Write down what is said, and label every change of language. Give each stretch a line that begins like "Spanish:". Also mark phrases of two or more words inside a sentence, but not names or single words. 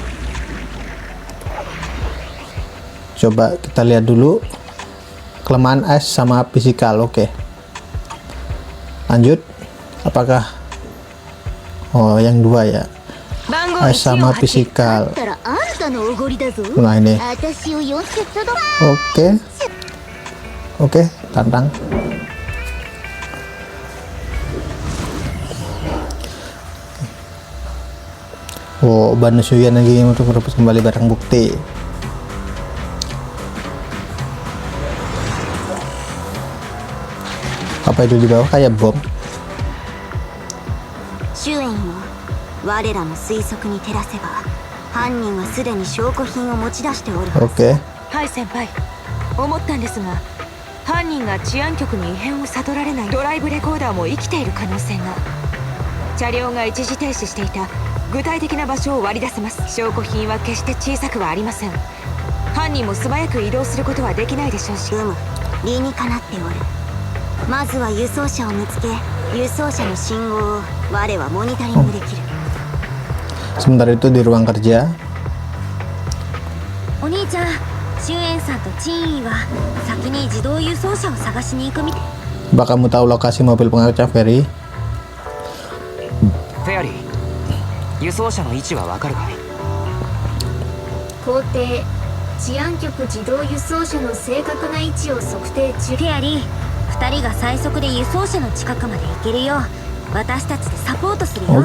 Indonesian: Coba kita lihat dulu kelemahan S sama fisikal. Oke. Lanjut. Apakah yang dua ya? S sama fisikal.
Japanese: たらあんたのおごりだぞ
Indonesian: Nah ini.
Japanese: 私を呼んでただ
Indonesian: Oke. Oke, tantang. Oh, ban Suyuan lagi untuk merebut kembali barang bukti. Apa itu di bawah kayak bom?
Japanese: 主演よ我らの推測に照らせば犯人はすでに証拠品を持ち出しておるはず
Indonesian: Oke.
Japanese: はい先輩、思ったんですが犯人が治安局に異変を悟られないドライブレコーダーも生きている可能性が。車両が一時停止していた具体的な場所を割り出せます。証拠品は決して小さくはありません。犯人も素早く移動することはできないでしょうし。理にかなっておる。まずは輸送車を見つけ、輸送車の信号を我はモニタリングできる。
Indonesian: Sementara itu di ruang kerja,
Japanese: お兄ちゃん、シュエンさんとチンイは先に自動輸送車を探しに行くみたい。
Indonesian: Coba kamu tahu lokasi mobil pengangkut ferry?
Japanese: フェアリー、輸送車の位置はわかるかい？皇帝治安局自動輸送車の正確な位置を測定中。フェアリー、2人が最速で輸送車の近くまで行けるよう私たちでサポートするよ。